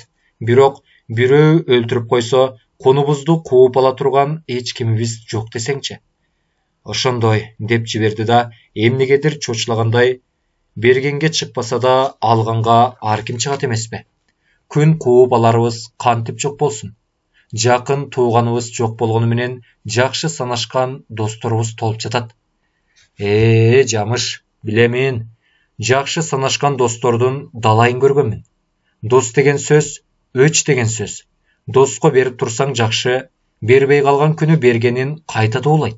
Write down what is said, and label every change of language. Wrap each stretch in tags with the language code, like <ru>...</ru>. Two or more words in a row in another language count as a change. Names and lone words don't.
<ky>Бирок бирөө өлтүрүп койсо, конубузду кууп ала турган эч кимибиз жок десеңчи. Ошондой деп жиберди да, эмнегедир чочулагандай, бергенге чыкпаса да алганга ар ким чыгат эмеспи? Күн кууп аларыбыз кантип жок болсун? Жақын туғаныбыз жоқ болгону менен жакшы санашкан досторубуз толуп жатат. Жамыш, билемин. Жакшы санашкан достордун далайын көргөнмүн. Дос деген сөз, өч деген сөз. Доско берип турсаң жакшы, бербей калган күнү бергенин кайта тоолайт.</ky>